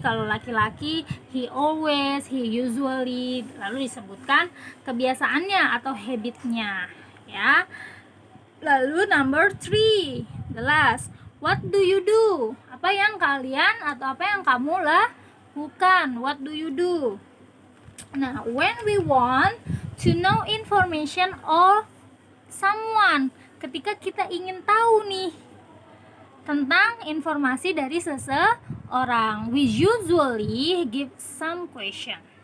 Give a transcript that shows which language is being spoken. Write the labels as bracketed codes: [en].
[id] Kalau laki-laki [en] he always, he usually. [id] Lalu disebutkan kebiasaannya atau habitnya, ya. [en] Lalu number 3, the last, what do you do? [id] Apa yang kalian atau apa yang kamu lakukan? [en] What do you do? Nah, when we want to know information or [id] someone, ketika kita ingin tahu nih tentang informasi dari seseorang. [en] We usually give some question.